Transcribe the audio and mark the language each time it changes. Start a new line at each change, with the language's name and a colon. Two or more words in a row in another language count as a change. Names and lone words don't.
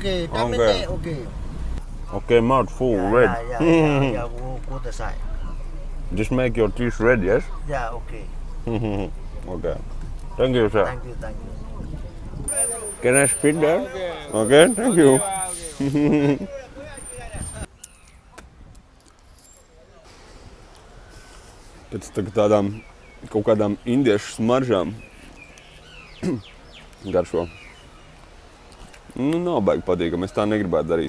English: Okay, 10 Okay. minutes, okay. Okay, mouth full, red. Yeah, go the side. Just make your teeth red, yes? Yeah, okay. Okay. Thank you, sir. Thank you. Can I spit there? Okay, thank you.
Latvian: Pēc tādām kaut kādām indiešu smaržām garšo. Nav baigi patīkami, es tā negribētu darīt.